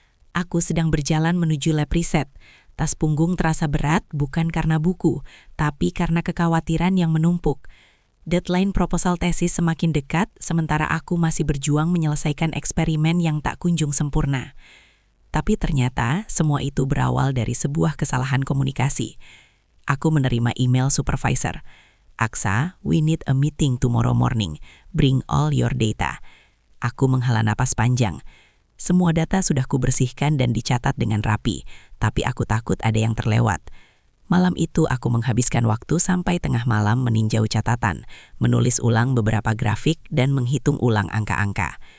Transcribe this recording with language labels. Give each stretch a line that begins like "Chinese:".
Indonesian: Aku sedang berjalan menuju lab riset. Tas punggung terasa berat bukan karena buku, tapi karena kekhawatiran yang menumpuk. Deadline proposal tesis semakin dekat, sementara aku masih berjuang menyelesaikan eksperimen yang tak kunjung sempurna. Tapi ternyata semua itu berawal dari sebuah kesalahan komunikasi. Aku menerima email supervisor.
English: Aksa, we need a meeting tomorrow morning. Bring all your data.
Indonesian: Aku menghela napas panjang. Semua data sudah kubersihkan dan dicatat dengan rapi, tapi aku takut ada yang terlewat. Malam itu aku menghabiskan waktu sampai tengah malam meninjau catatan, menulis ulang beberapa grafik dan menghitung ulang angka-angka.